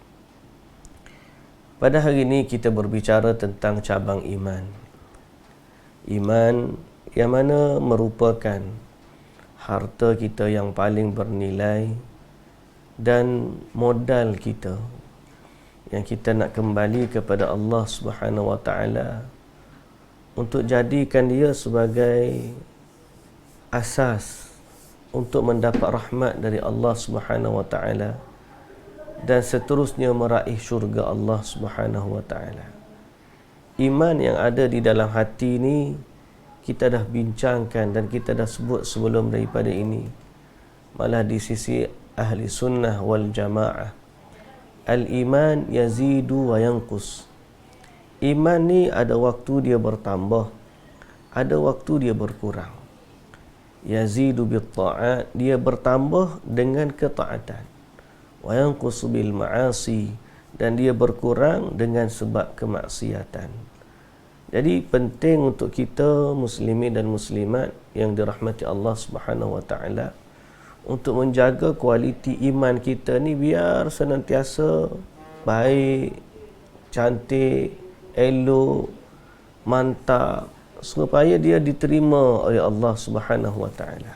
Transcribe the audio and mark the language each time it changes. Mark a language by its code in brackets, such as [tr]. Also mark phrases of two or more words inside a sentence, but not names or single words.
[ms] Pada hari ini kita berbicara tentang cabang iman. Iman yang mana merupakan harta kita yang paling bernilai dan modal kita yang kita nak kembali kepada Allah [ar] سبحانه وتعالى [ms] untuk jadikan dia sebagai asas untuk mendapat rahmat dari Allah [ar] سبحانه وتعالى, [ms] dan seterusnya meraih syurga Allah [ar] سبحانه وتعالى. [ms] Iman yang ada di dalam hati ini kita dah bincangkan dan kita dah sebut sebelum daripada ini. Malah di sisi ahli sunnah wal jamaah, [ar] الإيمان يزيد وينقص. [ms] Iman ni ada waktu dia bertambah, ada waktu dia berkurang. [ar] يزيد بالطاعات, [ms] dia bertambah dengan ketaatan. [ar] وينقص بالمعاصي, [ms] dan dia berkurang dengan sebab kemaksiatan. Jadi penting untuk kita muslimin dan muslimat yang dirahmati Allah [ar] سبحانه وتعالى [ms] untuk menjaga kualiti iman kita ni biar senantiasa baik, cantik, elok, mantap, supaya dia diterima oleh Allah Subhanahu wa taala.